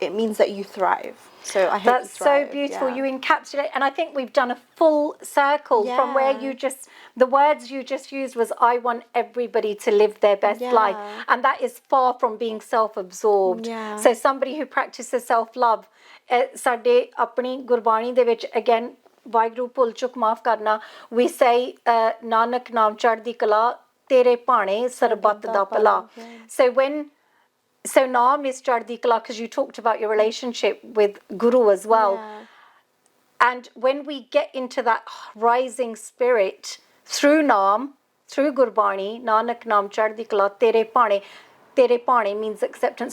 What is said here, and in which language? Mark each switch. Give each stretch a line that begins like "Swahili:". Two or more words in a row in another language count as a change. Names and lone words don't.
English: It means that you thrive. So I hope that's you thrive. So beautiful. You encapsulate, and I think we've done a full circle from where the words you just used was, I want everybody to live their best life, and that is far from being self-absorbed. So somebody who practices self-love,
Punjabi: ਸਾਡੇ ਆਪਣੀ ਗੁਰਬਾਣੀ ਦੇ ਵਿੱਚ, again, ਵਾਹਿਗੁਰੂ ਭੁੱਲ ਚੁੱਕ ਮਾਫ ਕਰਨਾ,
English: we say
Punjabi: ਨਾਨਕ ਨਾਮ ਚੜ੍ਹਦੀ ਕਲਾ ਤੇਰੇ ਭਾਣੇ ਸਰਬੱਤ ਦਾ ਭਲਾ.
English: So Naam is
Punjabi: ਚੜ੍ਹਦੀ ਕਲਾ,
English: because you talked about your relationship with Guru as well. And when we get into that rising spirit through Naam, through Gurbani,
Punjabi: ਨਾਨਕ ਨਾਮ ਚੜ੍ਹਦੀ ਕਲਾ, ਤੇਰੇ ਭਾਣੇ
English: means acceptance.